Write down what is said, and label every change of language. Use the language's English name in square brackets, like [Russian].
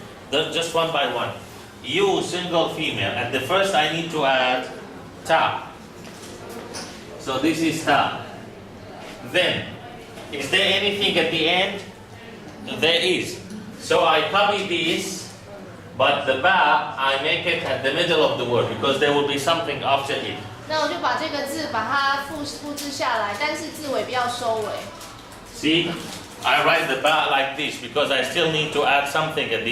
[English] Just one by one. You single female. At the first, I need to add ta. So this is ta. Then, is there anything at the end? There is. So I copy this, but the ba I make it at the middle of the word because there will be something after it. [Chinese] 那我就把这个字把它复制下来，但是字尾不要收尾。 [English] See, I write the ba like this because I still need to add something at the